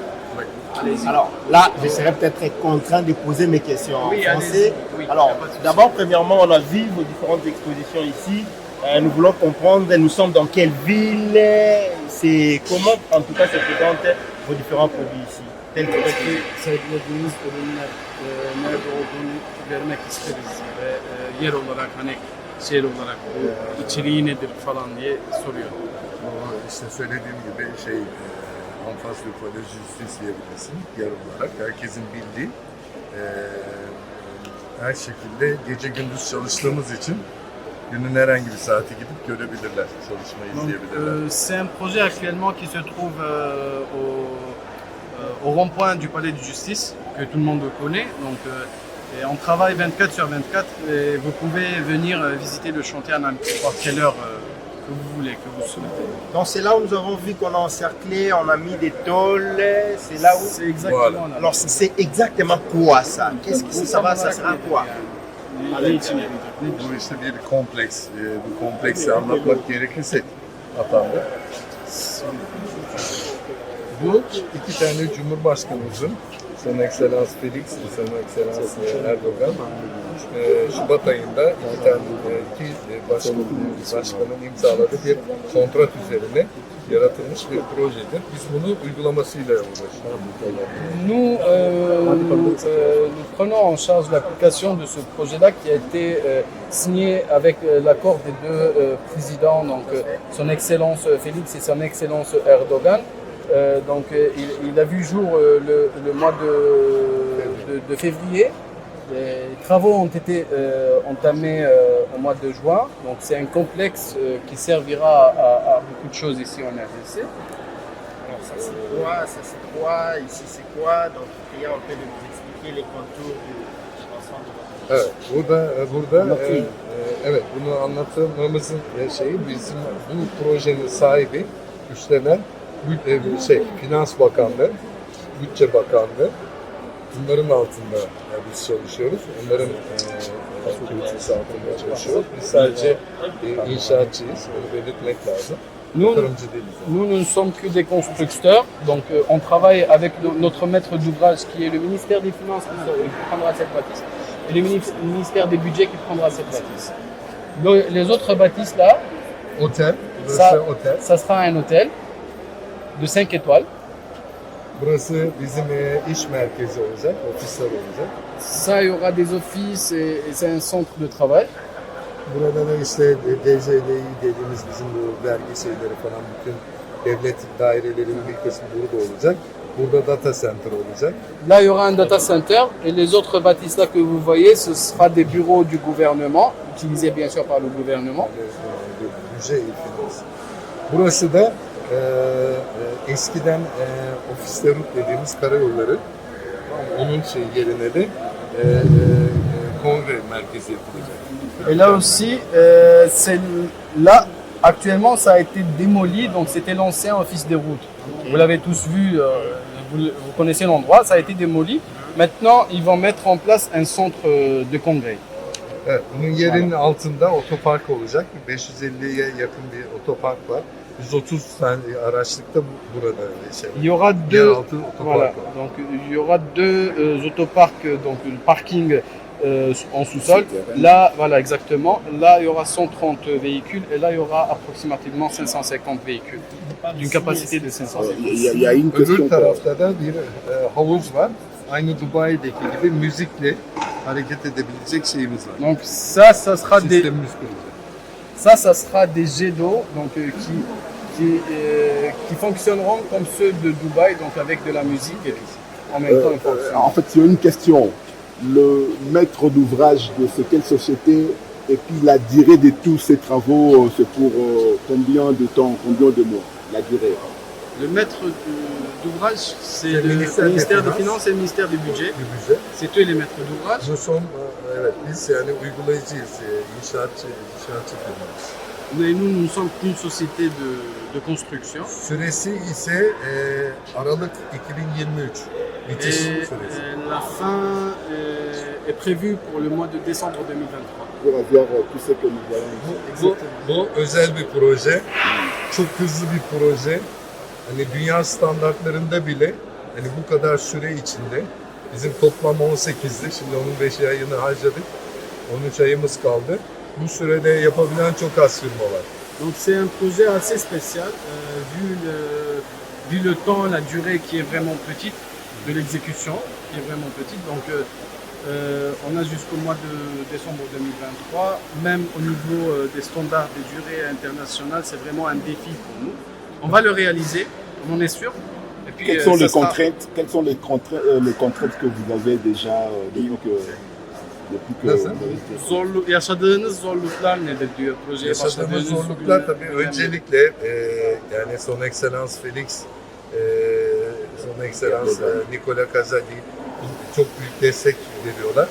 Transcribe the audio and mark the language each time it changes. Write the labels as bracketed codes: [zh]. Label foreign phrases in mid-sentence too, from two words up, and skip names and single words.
[fr] Allez-y. Alors là, je serais peut-être contraint de poser mes questions en français. Oui, Alors, d'abord, premièrement, on a vu vos différentes expositions ici. Nous voulons comprendre, nous sommes dans quelle ville, c'est comment en tout cas se présentent vos différents produits ici. [tr] Buradaki sergilediğimiz ürünler nerede olduğunu vermek isteriz ve yer olarak hani şehir olarak bu içeriği nedir falan diye soruyor. İşte söylediğim gibi [fr] en face du Palais de Justice [tr] diyebilirsin yer olarak. Herkesin bildiği her şekilde gece gündüz çalıştığımız için günün herhangi bir saati gidip görebilirler, çalışmayı izleyebilirler. [fr] C'est un projet actuellement qui se trouve au rond-point du Palais de Justice, que tout le monde connaît. Donc, et on travaille 24 sur 24 et vous pouvez venir visiter le chantier à n'importe quelle heure que vous voulez, que vous souhaitez. Donc c'est là où nous avons vu qu'on a encerclé, on a mis des tôles, c'est là où... C'est exactement Voilà. là. Alors c'est exactement quoi ça? Qu'est-ce que ça sera quoi? [tr] Ne için yapacak? Bu işte bir kompleks. Bu kompleksi anlatmak gerekirse Atan'da. Bu iki tane Cumhurbaşkanımızın, [fr] Son Excellence [tr] Felix ve [fr] Son Excellence [tr] Erdogan, Şubat ayında iki başkanın imzaladığı bir kontrat üzerine yaratılmış bir projedir. Biz bunu uygulamasıyla uğraşıyoruz. [fr] Nous prenons en charge l'application de ce projet-là qui a été signé avec l'accord des deux présidents, donc Son Excellence Félix et Son Excellence Erdogan. Il a vu jour le mois de février. Les travaux ont été entamés au mois de juin. Donc c'est un complexe qui servira à beaucoup de choses ici en RDC. Alors ça c'est quoi, ici c'est quoi? Donc il y a un peu de nous expliquer les contours de l'ensemble de votre [tr] Evet, burada evet bunu anlatmamızın şeyi bizim bu projenin sahibi üstlenen Finans Bakanlığı, Bütçe Bakanlığı. Bunların altında biz çalışıyoruz. Onların yöneticisi altında çalışıyoruz. Biz sadece inşaatçıyız. Onu belirtmek lazım. [fr] Nous, [tr] Yatırımcı değiliz. [fr] nous ne sommes que des constructeurs, donc on travaille avec notre maître d'ouvrage qui est le ministère des Finances qui prendra cette bâtisse et le ministère des Budgets qui prendra cette bâtisse. Les autres bâtisses là, [tr] Otel, burası [fr] ça, [tr] otel. [fr] ça sera un hôtel de 5 étoiles. [tr] Burası bizim iş merkezi olacak, ofisler olacak. [fr] Ça, il y aura des offices et c'est un centre de travail. [tr] Burada da işte DZDİ dediğimiz bizim bu vergi şeyleri falan bütün devlet dairelerinin bir kısmı burada olacak. Burada [en] data center [tr] olacak. [fr] Là, il y aura un [en] data center [fr] et les autres bâtisses là que vous voyez, ce sera des bureaux du gouvernement, utilisés bien sûr par le gouvernement. [tr] Budget finans. Burası da eskiden ofislerut dediğimiz karayolları. Onun yerine de kongre merkezi yapılacak. [fr] Et là aussi, là, actuellement, ça a été démoli, donc c'était l'ancien office des routes. Vous l'avez tous vu, vous connaissez l'endroit, ça a été démoli. Maintenant, ils vont mettre en place un centre de congrès. [tr] Evet, bunun yerinin altında otopark olacak. 550'ye yakın bir otopark var. 130 tane araçlık da burada [fr] Il y aura deux, [tr] yeraltı otopark [fr] voilà, [tr] var. [fr] donc il y aura deux autoparcs, donc le parking en sous-sol. Là, voilà exactement. Là, il y aura 130 véhicules et là, il y aura approximativement 550 véhicules d'une capacité de 550. Il y a une question. [tr] Öbür tarafta da bir havuz var. Aynı Dubai'deki gibi müzikle hareket edebilecek şeyimiz var. [fr] Donc ça sera des, [tr] Sistemimiz kurulacak. [fr] ça sera des jets d'eau donc qui fonctionneront comme ceux de Dubaï, donc avec de la musique et tout. En même temps, ils fonctionnent. En fait, c'est une question. Le maître d'ouvrage de quelle société et puis la durée de tous ces travaux, c'est pour combien de temps, combien de mois, la durée? Le maître d'ouvrage, c'est le ministère des Finances et le ministère du Budget. [tr] Bir budget. [fr] C'est eux les maîtres d'ouvrage. Nous sommes, [tr] evet biz yani uygulayıcıyız, inşaatçı firmayız. [fr] Mais nous ne sommes qu'une société de construction. [tr] Süresi ise Aralık 2023. Bitiş [fr] Et [tr] süresi. [fr] la fin est prévue pour le mois de décembre 2023. Pour avoir tout ce que nous voyons. [tr] Bu özel bir proje. Çok hızlı bir proje. Hani dünya standartlarında bile hani bu kadar süre içinde bizim toplam 18'di. Şimdi onun 5 ayını harcadık. 13 ayımız kaldı. Bu sürede yapabilen çok az firma var. [fr] Donc c'est un projet assez spécial vu le temps, la durée qui est vraiment petite de l'exécution, qui est vraiment petite. Donc on a jusqu'au mois de décembre 2023. Même au niveau des standards des durées internationales, c'est vraiment un défi pour nous. On va le réaliser, on en est sûr. Et puis, Quelles sont les contraintes? Quelles sont les contraintes que vous avez déjà depuis que [tr] Nasıl? Yaşadığınız zorluklar nedir diyor projeye Yaşadığımız başladığınız zorluklar günler. tabii öncelikle yani [fr] Son Excellence [tr] Felix, [fr] Son Excellence [tr] Nicola Casali çok büyük destek veriyorlar.